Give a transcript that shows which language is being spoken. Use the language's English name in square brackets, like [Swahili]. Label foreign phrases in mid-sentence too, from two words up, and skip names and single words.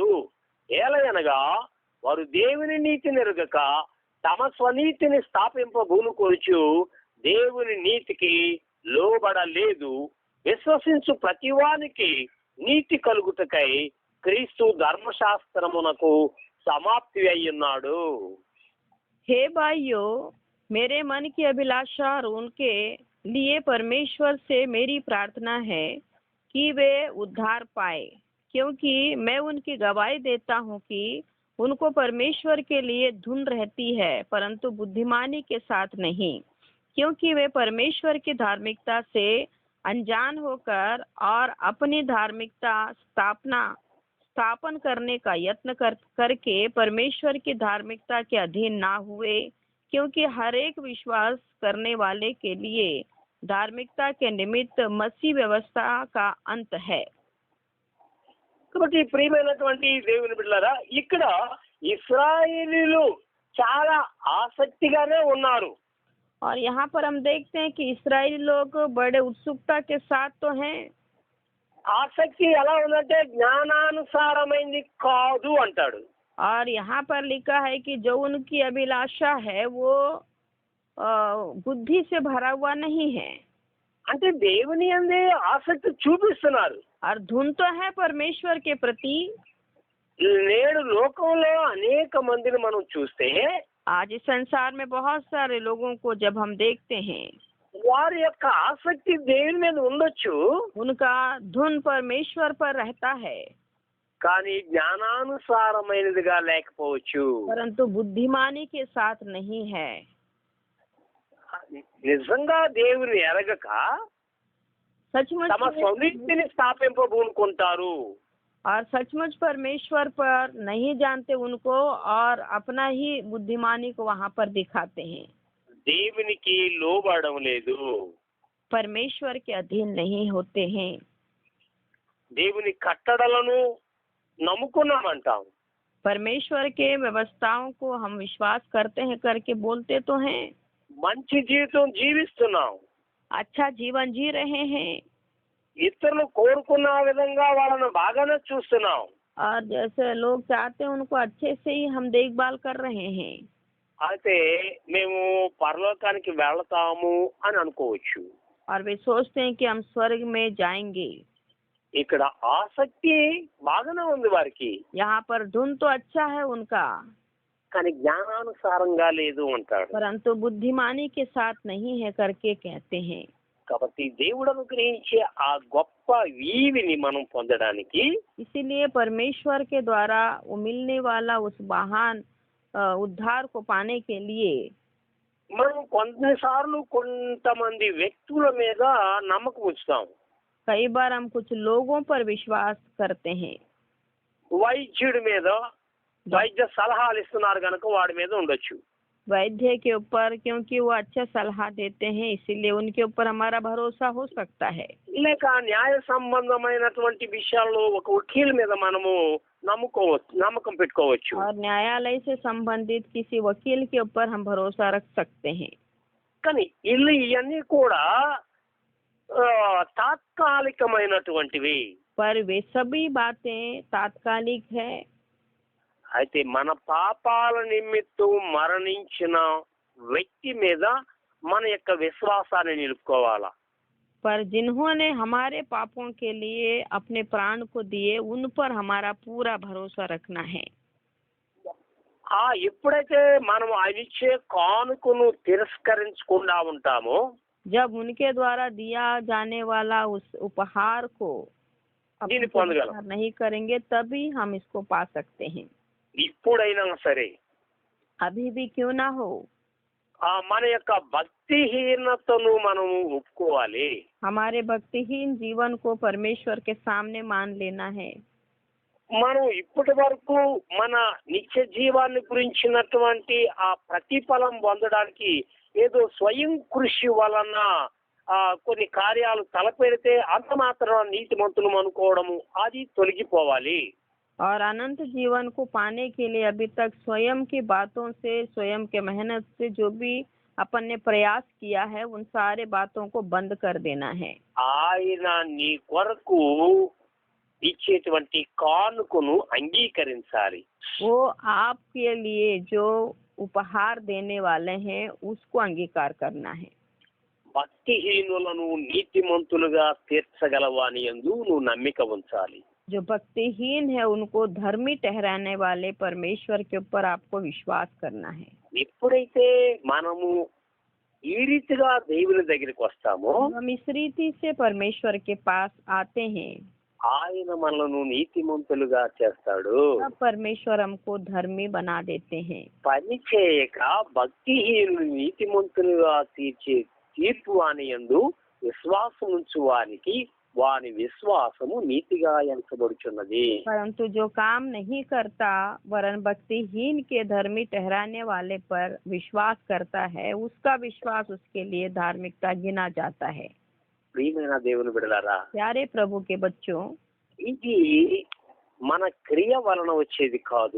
[Telugu] ఏలయనగా వారు దేవుని నీతి నెరుగక తమ స్వనీతిని స్థాపింపబూనుకొనుచు దేవుని నీతికి లోబడలేదు. విశ్వసించు ప్రతివానికి నీతి కలుగుటకై క్రీస్తు ధర్మశాస్త్రమునకు సమాప్తి అయ్యున్నాడు. [Hindi] हे भाइयों, मेरे मन की अभिलाषा और उनके लिए परमेश्वर से मेरी प्रार्थना है कि वे उद्धार पाए, क्योंकि मैं उनकी गवाही देता हूँ कि उनको परमेश्वर के लिए धुन रहती है, परंतु बुद्धिमानी के साथ नहीं, क्योंकि वे परमेश्वर की धार्मिकता से अनजान होकर और अपनी धार्मिकता स्थापन करने का यत्न करके परमेश्वर की धार्मिकता के अधीन ना हुए, क्योंकि हर एक विश्वास करने वाले के लिए धार्मिकता के निमित्त मसीह व्यवस्था का अंत है। [Telugu] కాబట్టి ప్రియమైనటువంటి దేవుని బిడ్డలారా, ఇక్కడ ఇశ్రాయేలీలు చాలా ఆసక్తిగానే ఉన్నారు. [Hindi] और यहाँ पर हम देखते हैं कि इस्राएली लोग बड़े उत्सुकता के साथ तो हैं। [Telugu] ఆసక్తి ఎలా ఉందంటే జ్ఞానానుసారమైంది కాదు అంటాడు. [Hindi] और यहाँ पर लिखा है कि जो उनकी अभिलाषा है वो बुद्धि से भरा हुआ नहीं है। [Telugu] అంటే దేవుని యందే ఆసక్తి చూపిస్తున్నారు. [Hindi] और धुन तो है परमेश्वर के प्रति। [Telugu] నేడు లోకంలో అనేక మందిని మనం చూస్తే [Hindi] आज इस संसार में बहुत सारे लोगों को जब हम देखते हैं, [Telugu] వారి యొక్క ఆసక్తి దేవుని మీద ఉండొచ్చు, [Hindi] उनका धुन परमेश्वर पर रहता है, [Telugu] కానీ జ్ఞానానుసారమైనదిగా లేకపోవచ్చు. [Hindi] परंतु बुद्धिमानी के साथ नहीं है। [Telugu] నిజంగా దేవుని ఎరగక [Hindi] सचमुच [Telugu] తమ స్వనీతిని స్థాపింపబూనుకుంటారు. [Hindi] और सचमुच परमेश्वर पर नहीं जानते उनको और अपना ही बुद्धिमानी को वहाँ पर दिखाते हैं। [Telugu] దేవునికి లోబడడం లేదు. [Hindi] परमेश्वर के अधीन नहीं होते हैं। [Telugu] దేవుని కట్టడలను నమ్ముకున్నామంటాం. [Hindi] परमेश्वर के व्यवस्थाओं को हम विश्वास करते हैं करके बोलते तो हैं। [Telugu] మంచి జీవితం జీవిస్తున్నాం. [Hindi] अच्छा जीवन जी रहे हैं। [Telugu] ఇతరులు కోరుకున్న విధంగా వాళ్ళను బాగానే చూస్తున్నాం. [Hindi] और जैसे लोग चाहते हैं उनको अच्छे से ही हम देखभाल कर रहे हैं। [Telugu] అయితే మేము పరలోకానికి వెళ్తాము అని అనుకోవచ్చు. [Hindi] और वे सोचते हैं कि हम स्वर्ग में जाएंगे। [Telugu] ఇక్కడ ఆసక్తి బాగానే ఉంది వారికి, [Hindi] यहाँ पर धुन तो अच्छा है उनका, [Telugu] కానీ జ్ఞానానుసారంగా లేదు అంటాడు. [Hindi] परंतु बुद्धिमानी के साथ नहीं है करके कहते हैं। [Telugu] కాబట్టి దేవుడు అనుగ్రహించే ఆ గొప్ప వీవిని మనం పొందడానికి [Hindi] इसीलिए परमेश्वर के द्वारा वो मिलने वाला उस महान उद्धार को पाने के लिए [Telugu] మనం కొన్నిసార్లు కొంతమంది వ్యక్తుల మీద నమ్మకం ఉంచుతాం. [Hindi] कई बार हम कुछ लोगों पर विश्वास करते हैं। [Telugu] వైద్యుడి మీద వైద్య సలహాలు ఇస్తున్నారు కనుక వాడి మీద ఉండొచ్చు. [Hindi] वैद्य के ऊपर, क्योंकि वो अच्छा सलाह देते हैं, इसीलिए उनके ऊपर हमारा भरोसा हो सकता है। [Telugu] లేక న్యాయ సంబంధమైనటువంటి విషయాల్లో ఒక వకీల్ మీద మనము నమ్మకం పెట్టుకోవచ్చు. [Hindi] और न्यायालय से संबंधित किसी वकील के ऊपर हम भरोसा रख सकते हैं। [Telugu] కానీ ఇవన్నీ కూడా తాత్కాలికమైనటువంటివి. [Hindi] पर वे सभी बातें तात्कालिक है। [Telugu] అయితే మన పాపాల నిమిత్తం మరణించిన వ్యక్తి మీద మన యొక్క విశ్వాసాన్ని నిలుపుకోవాలా. [Hindi] पर जिन्होंने हमारे पापों के लिए अपने प्राण को दिए, उन पर हमारा पूरा भरोसा रखना है। [Telugu] ఎప్పుడైతే మనం ఆయన ఇచ్చే కానుకను తిరస్కరించకుండా ఉంటామో, [Hindi] जब उनके द्वारा दिया जाने वाला उस उपहार को [Telugu] దీన్ని పొందగలం. [Hindi] स्वीकार नहीं करेंगे, तभी हम इसको पा सकते हैं। [Telugu] ఇప్పుడైనా సరే [Hindi] अभी भी क्यों ना हो, [Telugu] మన యొక్క భక్తిహీనతను మనము ఒప్పుకోవాలి. [Hindi] हमारे भक्तिहीन जीवन को परमेश्वर के सामने मान लेना है। [Telugu] మనం ఇప్పటి వరకు మన నిత్య జీవాన్ని గురించినటువంటి ఆ ప్రతిఫలం పొందడానికి ఏదో స్వయం కృషి వలన కొన్ని కార్యాలు తలపెడితే అంత మాత్రం నీతిమంతులు అనుకోవడము అది తొలగిపోవాలి. [Hindi] और अनंत जीवन को पाने के लिए अभी तक स्वयं की बातों से, स्वयं के मेहनत से जो भी अपन ने प्रयास किया है, उन सारे बातों को बंद कर देना है। [Telugu] ఆయన నీ కొరకు ఇచ్చేటువంటి కానుకను అంగీకరించాలి. [Hindi] वो आपके लिए जो उपहार देने वाले हैं, उसको अंगीकार करना है। [Telugu] భక్తిహీనులను నీతిమంతులుగా తీర్చగలవాని యందు నువ్వు నమ్మిక ఉంచాలి. [Hindi] जो भक्तिहीन है उनको धर्मी ठहराने वाले परमेश्वर के ऊपर आपको विश्वास करना है। [Telugu] ఎప్పుడైతే మనము ఈ రీతిగా దేవుని దగ్గరికి వస్తామో, [Hindi] हम इस रीति से परमेश्वर के पास आते हैं, [Telugu] ఆయన మనలను నీతిమంతులుగా చేస్తాడు. [Hindi] तब परमेश्वर हमको धर्मी बना देते हैं। [Telugu] పని చేయక భక్తిహీనులు నీతిమంతులుగా తీర్చే తీర్పు వాని యందు విశ్వాసం ఉంచు వానికి వాని విశ్వాసము నీతిగా ఎంచబడుచున్నది. [Hindi] परंतु जो काम नहीं करता वरन भक्तिहीन के धर्मी ठहराने वाले पर विश्वास करता है, उसका विश्वास उसके लिए धार्मिकता गिना जाता है। [Telugu] ప్రియమైన దేవుని బిడ్డలారా, [Hindi] प्यारे प्रभु के बच्चों, [Telugu] ఇది మన క్రియ వలన వచ్చేది కాదు.